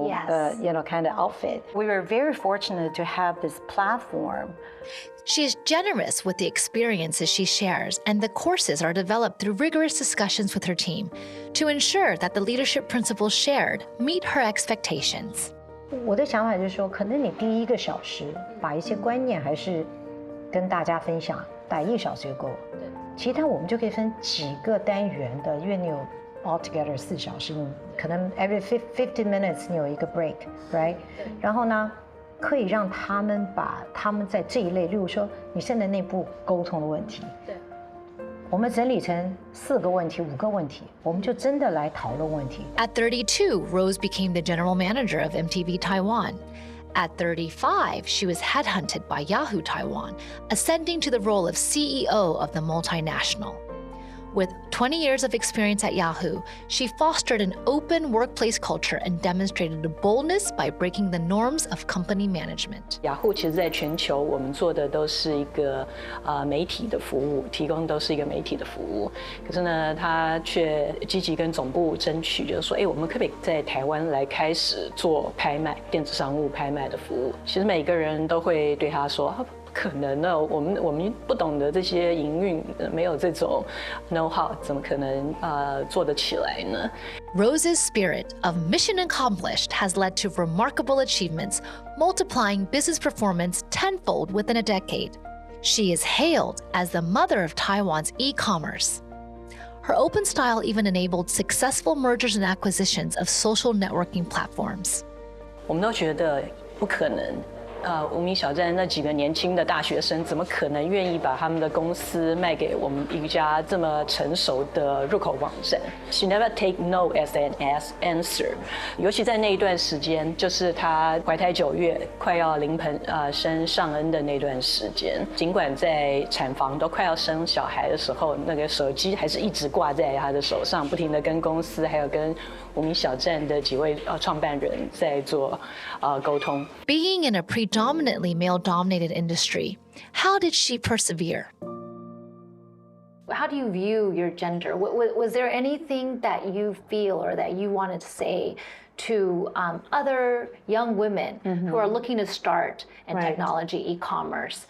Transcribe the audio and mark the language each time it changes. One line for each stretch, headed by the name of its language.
English: Yes. kind of outfit. We were very fortunate to have this platform. She is generous with the experiences she shares, and the courses are developed through rigorous discussions with her team to ensure that the leadership principles shared meet her expectations.
Chinese: 我的想法就是说，可能你第一个小时把一些观念还是跟大家分享，大概1小时就够了。其他我们就可以分几个单元的，因为你有 altogether 4小时，你可能
English: every 50 minutes
Chinese: 你有一个 break，right？然后呢，可以让他们把他们在这一类，例如说你现在内部沟通的问题，我们整理成4个问题、5个问题，我们就真的来讨论问题。
English: At 32, Rose became the general manager of MTV Taiwan. At 35, she was headhunted by Yahoo Taiwan, ascending to the role of CEO of the multinational. With 20 years of experience at Yahoo, she fostered an open workplace culture and demonstrated boldness by breaking the norms of company management.
Chinese: 雅虎其实在全球，我们做的都是一个媒体的服务，提供都是一个媒体的服务。可是呢，他却积极跟总部争取，就是说，我们可不可以在台湾来开始做拍卖、电子商务拍卖的服务？其实每个人都会对他说。不可能呢，我们不懂得这些营运，没有这种 know how， 怎么可能做得起来呢？
English: Rose's spirit of mission accomplished has led to remarkable achievements, multiplying business performance tenfold within a decade. She is hailed as the mother of Taiwan's e-commerce. Her open style even enabled successful mergers and acquisitions of social networking platforms.
Chinese: 我们都觉得不可能。无名小站那几个年轻的大学生，怎么可能愿意把他们的公司卖给我们一家这么成熟的入口网站 ？
English: She never take no as an answer。
Chinese: 尤其在那一段时间，就是她怀胎9月，快要临盆生上恩的那段时间，尽管在产房都快要生小孩的时候，那个手机还是一直挂在她的手上，不停的跟公司还有跟无名小站的几位创办人在做沟通。
English: Being in a predominantly male-dominated industry, how did she persevere? How do you view your gender? Was there anything that you feel or that you wanted to say to other young women who are looking to start in technology, e-commerce?